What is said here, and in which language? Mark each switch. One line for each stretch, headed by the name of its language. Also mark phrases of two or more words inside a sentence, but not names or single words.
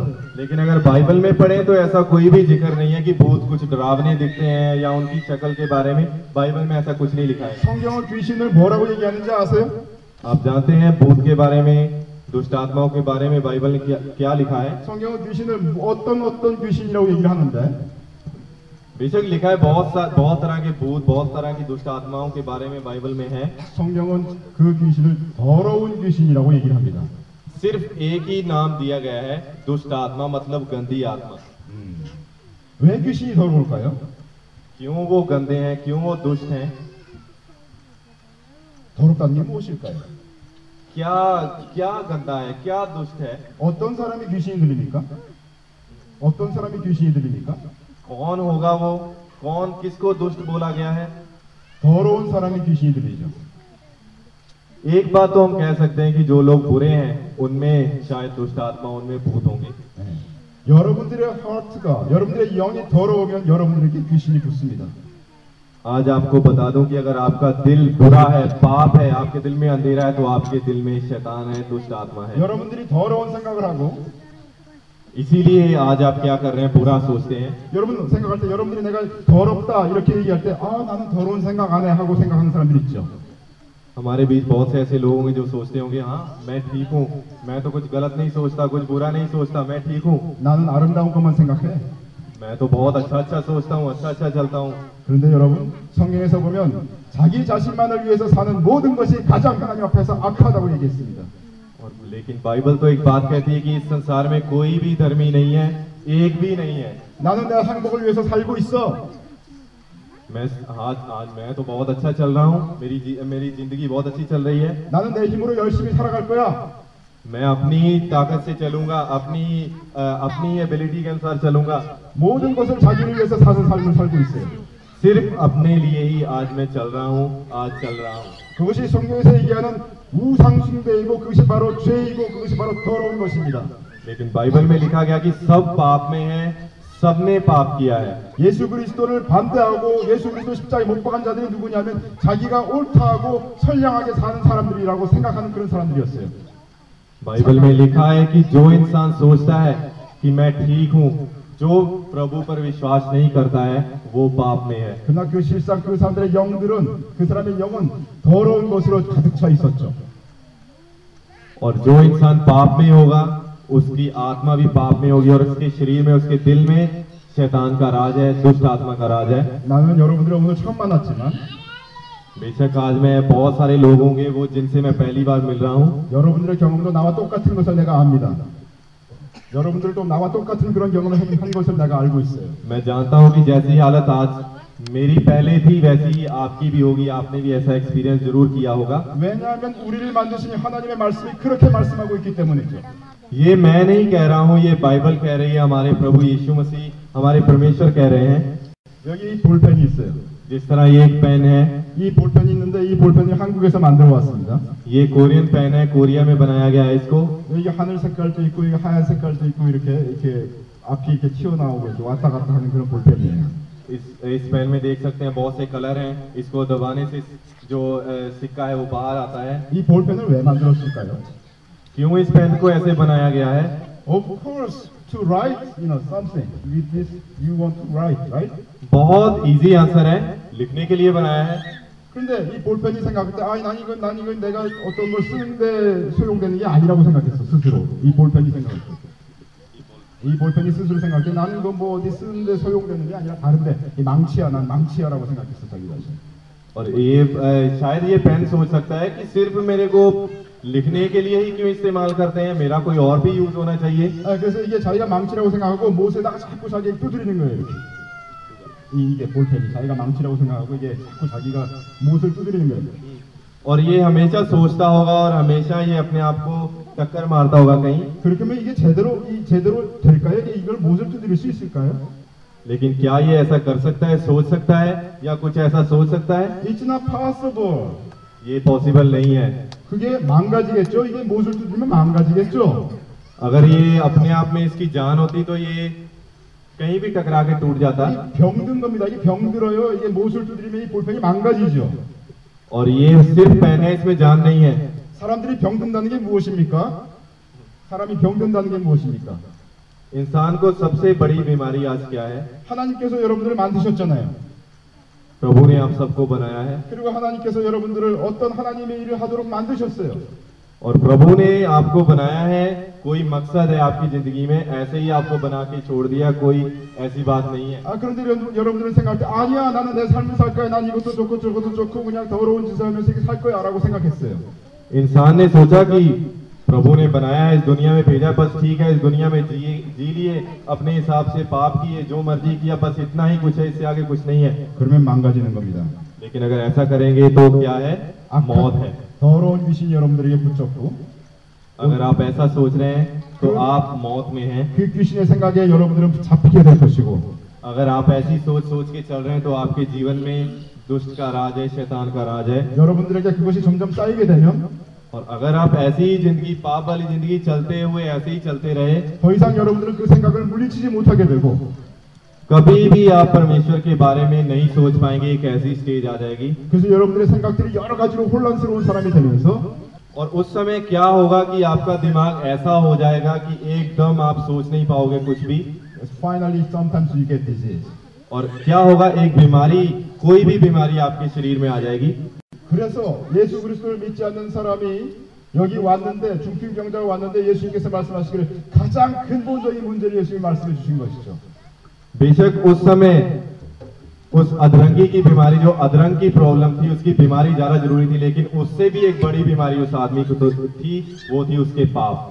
Hindi: लेकिन अगर बाइबल में पढ़े तो ऐसा कोई भी जिक्र नहीं है कि भूत कुछ डरावने दिखते हैं या उनकी शक्ल के बारे में बाइबल में ऐसा कुछ नहीं लिखा है।
Korean: 성경은 귀신을 뭐라고 얘기하는지 아세요?
Hindi: आप जानते हैं भूत के बारे में, दुष्ट आत्माओं के बारे में बाइबल ने क्या लिखा है?
Korean: 성경은 귀신을 어떤 귀신이라고 얘기를 하는데
Hindi: बेशक लिखा है बहुत तरह के भूत, बहुत तरह की दुष्ट आत्माओं के बारे में बाइबल में है।
Korean: 성경은 그 귀신을 더러운 귀신이라고 얘기를 합니다.
Hindi: सिर्फ एक ही नाम दिया गया है, दुष्ट आत्मा, मतलब गंदी आत्मा।
Korean: 왜 귀신이 더러울까요?
Hindi: क्यों वो गंदे हैं, क्यों वो दुष्ट हैं?
Korean: 더럽다는 게 무엇일까요?
Hindi: क्या क्या गंदा है, क्या दुष्ट है?
Korean: 어떤 사람이 귀신이 들립니까? 어떤 사람이 귀신이 들립니까?
Hindi: कौन होगा वो? कौन, किसको दुष्ट बोला गया है?
Korean: 더러운 사람이 귀신이 들리죠.
Hindi: एक बात तो हम कह सकते हैं कि जो लोग बुरे हैं उनमें शायद दुष्ट आत्मा, उनमें भूत होंगे।
Korean: 여러분들의 하트가, 여러분들의 영이 더러우면 여러분들에게 귀신이 붙습니다.
Hindi: आज आपको बता दूं कि अगर आपका दिल बुरा है, पाप है, आपके दिल में अंधेरा है, तो आपके दिल में शैतान है, दुष्ट आत्मा है।
Korean: 여러분들이 더러운 생각을 하고
Hindi: इसीलिए आज आप क्या कर रहे हैं, बुरा सोचते हैं।
Korean: 여러분 생각할 때 여러분들이 내가 더럽다 이렇게 얘기할 때 나는 더러운 생각 안 해 하고 생각하는 사람들 있죠.
Hindi: हमारे बीच बहुत से ऐसे लोग होंगे जो सोचते होंगे हाँ मैं ठीक हूँ, मैं तो कुछ गलत नहीं सोचता, कुछ बुरा नहीं सोचता, मैं ठीक हूँ,
Korean: 나는 아름다운 것만 생각해.
Hindi: मैं तो बहुत अच्छा सोचता हूँ, अच्छा चलता हूँ।
Korean: 그런데 여러분 성경에서 보면 자기 자신만을 위해서 사는 모든 것이 가장 하나님 앞에서 악하다고 얘기했습니다.
Hindi: और लेकिन बाइबल तो एक बात कहती है कि इस संसार में कोई भी धर्मी नहीं है, एक भी नहीं है।
Korean: 나는 내 행복을 위해서 살고 있어.
Hindi: आज मैं तो बहुत अच्छा चल रहा हूँ, मेरी जिंदगी बहुत अच्छी चल रही है।
Korean: 나는 내 힘으로 열심히 살아갈 거야.
Hindi: मैं अपनी ताकत से चलूंगा, अपनी एबिलिटी के अनुसार चलूंगा।
Korean: 모든 것을 자기를 위해서 사는 삶을 살고 있어요.
Hindi: सिर्फ अपने लिए ही आज मैं चल रहा हूँ, आज चल रहा हूँ।
Korean: 그것이 성경에서 얘기하는 우상숭배이고 그것이 바로 죄이고 그것이 바로 더러운 것입니다.
Hindi: लेकिन बाइबल में लिखा गया कि सब पाप में है, सबने पाप किया है।
Korean: 예수 그리스도를 반대하고 예수 그리스도 십자가에 못 박은 자들이 누구냐면 자기가 옳다고 선량하게 사는 사람들이라고 생각하는 그런 사람들이었어요.
Hindi: बाइबल में लिखा है कि जो इंसान सोचता है कि मैं ठीक हूँ, जो प्रभु पर विश्वास नहीं करता है, वो पाप में है।
Korean: 그러나 그 실상 그 사람들의 영들은 그 사람의 영은 더러운 것으로 가득 차 있었죠.
Hindi: और जो इंसान पाप में होगा उसकी आत्मा भी पाप में होगी और उसके शरीर में, उसके दिल में शैतान का राज है, दुष्ट आत्मा का राज है।
Korean: 나는 여러분들을 오늘 처음 만났지만
Hindi: बेशक आज मैं बहुत सारे लोग होंगे वो जिनसे मैं पहली बार मिल रहा हूँ।
Korean: 여러분들의 경험도 나와 똑같은 것을 내가 압니다. 여러분들도 나와 똑같은 그런 경험을 한 것을 내가 알고 있어요.
Hindi: मैं जानता हूँ कि जैसी हालत आज मेरी पहले थी वैसी ही आपकी भी होगी, आपने भी ऐसा एक्सपीरियंस जरूर किया होगा।
Korean: 왜냐하면 우리를 만드신 하나님의 말씀이 그렇게 말씀하고 있기 때문이죠.
Hindi: ये मैं नहीं कह रहा हूँ, ये बाइबल कह रही है, हमारे प्रभु यीशु मसीह, हमारे परमेश्वर कह रहे हैं।
Korean: 여기 볼펜이 있어요.
Hindi: जिस तरह ये एक पेन है,
Korean: 이 볼펜이 있는데 이 볼펜을 한국에서 만들어 왔습니다.
Hindi: ये कोरियन पेन है, कोरिया में बनाया गया है इसको।
Korean: 여기 하늘 색깔도 있고 여기 하얀 색깔도 있고 이렇게 앞이 이렇게 튀어나오고 이렇게 왔다 갔다 하는 그런 볼펜이에요.
Hindi: इस पेन में देख सकते हैं बहुत से कलर हैं, इसको दबाने से जो सिक्का है वो बाहर आता है।
Korean: 이 볼펜을 왜 만들었을까요?
Hindi: क्यों इस पेन को ऐसे बनाया गया है?
English: Of course, to write, something. With this, you want to write, right?
Hindi: बहुत
English: easy answer
Hindi: है, लिखने के लिए बनाया है।
Korean: 그런데 이 볼펜이 생각할 때, 난 이건 내가 어떤 걸 쓰는데 소용되는 게 아니라고 생각했어, 스스로. 이 볼펜이 생각할 때. 이 볼펜이 스스로 생각할 때 나는 이건 뭐 어디 쓰는데 소용되는 게 아니라 다른데 이 망치야, 난 망치야라고 생각했어, 자기 자신.
Hindi: और ये शायद ये पेन सोच सकता है कि सिर्फ मेरे को लिखने के लिए ही क्यों इस्तेमाल करते हैं, मेरा कोई और भी यूज होना चाहिए।
Korean: 그래서 이게 자기가 망치라고 생각하고 못에다가 자꾸 자기 두드리는 거예요. 이렇게. 이게 볼펜이 자기가 망치라고 생각하고 이게 자꾸 자기가 못을 두드리는 거예요.
Hindi: और ये हमेशा सोचता होगा और हमेशा ये अपने आप को टक्कर मारता होगा कहीं।
Korean: 그렇게 하면 이게 제대로 될까요? 이걸 못을 두드릴 수 있을까요?
Hindi: लेकिन क्या ये ऐसा कर सकता है, सोच सकता है या कुछ ऐसा सोच सकता है?
English: It's not possible.
Hindi: ये पॉसिबल नहीं है।
Korean: 그게 망가지겠죠? 이게 못을 두드리면 망가지겠죠?
Hindi: अगर ये अपने आप में इसकी जान होती तो ये कहीं भी टकरा के टूट जाता।
Korean: 이 병든 겁니다. 이게 병들어요. 이게 못을 두드리면 이 볼펜이 망가지죠.
Hindi: और ये सिर्फ पेन है, इसमें जान नहीं है।
Korean: 사람들이 병든다는 게 무엇입니까? 사람이 병든다는 게 무엇입니까?
Hindi: इंसान को सबसे बड़ी बीमारी आज क्या है?
Korean: 하나님께서 여러분들을 만드셨잖아요.
Hindi: प्रभु ने आप सबको बनाया है
Korean: 그리고 하나님께서 여러분들을 어떤 하나님의 일을 하도록 만드셨어요.
Hindi: और प्रभु ने आपको बनाया है, कोई मकसद है आपकी जिंदगी में, ऐसे ही आपको बना के छोड़ दिया, कोई ऐसी बात नहीं है।
Korean: 그런데 여러분들은 생각할 때 아니야 나는 내 삶을 살 거야 난 이것도 좋고 저것도 좋고 그냥 더러운 짓을 하면서 이렇게 살 거야 라고 생각했어요.
Hindi: इंसान ने सोचा कि प्रभु ने बनाया है, इस दुनिया में भेजा, बस ठीक है, इस दुनिया में जी लिए, अपने हिसाब से पाप किए, जो मर्जी किया, बस इतना ही कुछ है, इससे आगे कुछ नहीं है।
Korean: 그러면 망가지는 겁니다.
Hindi: लेकिन अगर ऐसा करेंगे तो क्या है? मौत है।
Korean: 더러운 귀신이 여러분들에게 붙잡고
Hindi: अगर आप ऐसा सोच रहे हैं तो आप मौत में हैं।
Korean: 그 귀신의 생각에 여러분들은 잡히게 될 것이고
Hindi: अगर आप ऐसी सोच के चल रहे हैं तो आपके जीवन में दुष्ट का राज है, शैतान का राज है।
Korean: 여러분들에게 그것이 점점 쌓이게 되면
Hindi: और अगर आप ऐसी ही जिंदगी, पाप वाली जिंदगी चलते हुए ऐसे ही चलते रहे,
Korean: 더 이상 여러분들은 그 생각을 물리치지 못하게 되고
Hindi: कभी भी आप परमेश्वर के बारे में नहीं सोच पाएंगे, एक ऐसी स्टेज आ जाएगी।
Korean: 그래서 여러분들의 생각들이 여러 가지로 혼란스러운 사람이 되면서
Hindi: और उस समय क्या होगा कि आपका दिमाग ऐसा हो जाएगा कि एकदम आप सोच नहीं पाओगे कुछ भी।
English: finally sometimes you get disease.
Hindi: और क्या होगा, एक बीमारी, कोई भी बीमारी आपके शरीर में आ जाएगी।
Korean: 그래서 예수 그리스도를 믿지 않는 사람이 여기 왔는데 중풍병자가 왔는데 예수님께서 말씀하시기를 가장 근본적인 문제를 예수님이 말씀해 주신 것이죠.
Hindi: बेशक उस समय उस अधरंगी की बीमारी, जो अधरंग की प्रॉब्लम थी, उसकी बीमारी ज्यादा जरूरी थी, लेकिन उससे भी एक बड़ी बीमारी उस आदमी को तो थी, वो थी उसके पाप।